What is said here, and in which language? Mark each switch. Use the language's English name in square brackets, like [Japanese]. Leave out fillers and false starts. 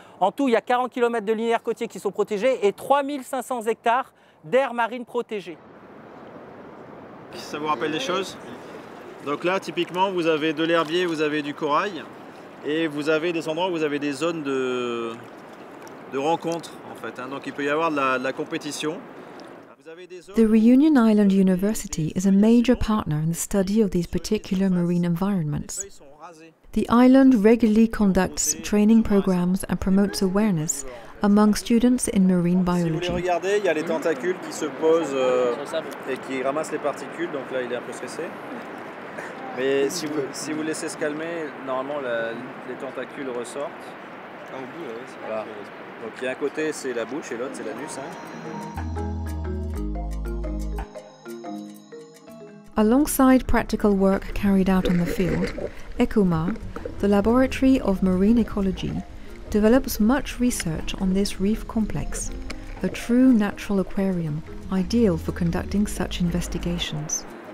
[French] En tout, il y a 40 km de linéaire côtier qui sont protégés et 3500 hectares d'aires marines protégées. Ça vous rappelle des choses? Donc là, typiquement, vous avez de l'herbier, vous avez du corail et vous avez des endroits où vous avez des zones de rencontres en fait. Donc il peut y avoir de la compétition. [English] The Réunion Island University is a major partner in the study of these particular marine environments. The island regularly conducts training programs and promotes awareness among students in marine biology. [French] Si vous les regardez, il y a les tentacules qui se posent et qui ramassent les particules, donc là il est un peu stressé. Mais si vous laissez se calmer, normalement les tentacules ressortent. Au bout, voilà. Donc il y a un côté c'est la bouche et l'autre c'est l'anus. [English] Alongside practical work carried out on the field, ECOMAR, the Laboratory of Marine Ecology, develops much research on this reef complex, a true natural aquarium ideal for conducting such investigations.